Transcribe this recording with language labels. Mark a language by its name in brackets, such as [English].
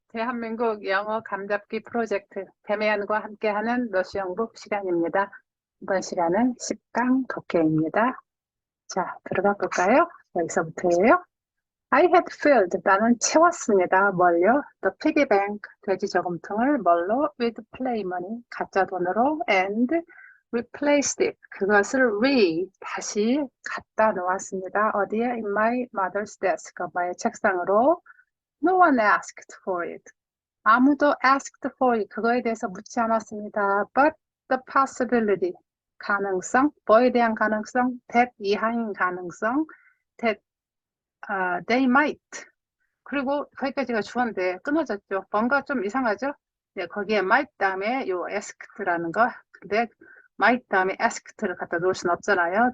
[Korean] 대한민국 영어 감잡기 프로젝트 대면과 함께하는 노시영북 시간입니다. 이번 시간은 10강 독해입니다. 자, 들어가 볼까요? 여기서부터예요. [English] I had filled, [Korean] 나는 채웠습니다. 뭘요? [English] The piggy bank, [Korean] 돼지 저금통을 뭘로? [English] With play money, [Korean] 가짜 돈으로 [English] and replaced it, [Korean] 그것을 다시 갖다 놓았습니다. 어디에? [English] In my mother's desk, [Korean] 엄마의 책상으로. [English] No one asked for it. [Korean] 아무도 [English] asked for it. [Korean] 그거에 대해서 묻지 않았습니다. [English] But the possibility. [Korean] 가능성. 뭐에 대한 가능성? that 이하인 가능성. [English] that they might. [Korean] 그리고 거기까지가 주어인데 끊어졌죠. 뭔가 좀 이상하죠? 네, 거기에 might 다음에 요 asked라는 거. 근데 might 다음에 asked를 갖다 놓을 수는 없잖아요.